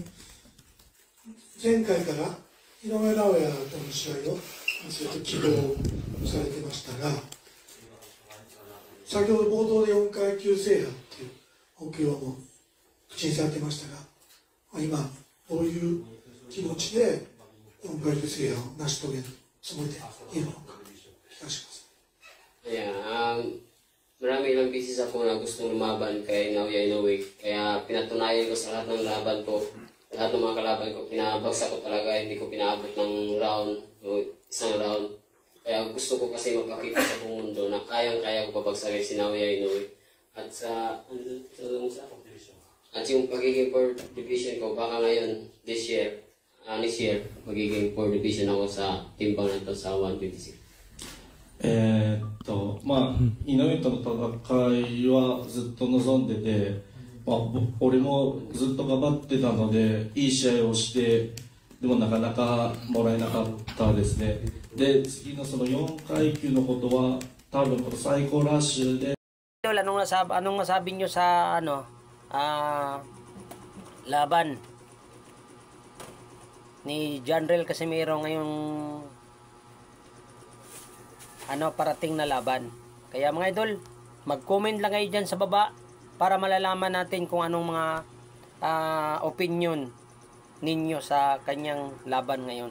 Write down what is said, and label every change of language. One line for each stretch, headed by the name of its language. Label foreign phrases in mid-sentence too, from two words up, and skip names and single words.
Japanese: 前回から井上尚弥との試合をずっと希望されてましたが、 先ほど冒頭で4階級制覇っていう目標も口にされてましたが、今どういう気持ちで4階級制覇を成し遂げるつもりでいるのか聞かせます。
Filipino: Yeah, marami ilang pieces ako na gustong lumaban kay Naoya Inoue. Kaya pinatunayan ko sa lahat ng laban ko, lahat ng mga kalaban ko, pinabagsak ko talaga, hindi ko pinaabot ng round o isang round. Kaya gusto ko kasi magpakita sa buong mundo na kayang-kaya ko pabagsakin si Naoya Inoue. At at yung pagiging
English: 4th division
Filipino: ko, baka ngayon,
English: this year,
Filipino: magiging
English: 4th division
Filipino: ako sa timbang na ito sa 126.
Japanese: 井上との戦いはずっと望んでて、俺もずっと頑張ってたので、いい試合をして、でもなかなかもらえなかったですね。で、次のその4階級のことは、多分この最高ラッシュで。
Filipino: Anong masabi nyo sa laban ni Janrel Casimiro ngayong parating na laban? Kaya mga idol, mag-comment lang kayo dyan sa baba para malalaman natin kung anong mga opinion ninyo sa kanyang laban ngayon.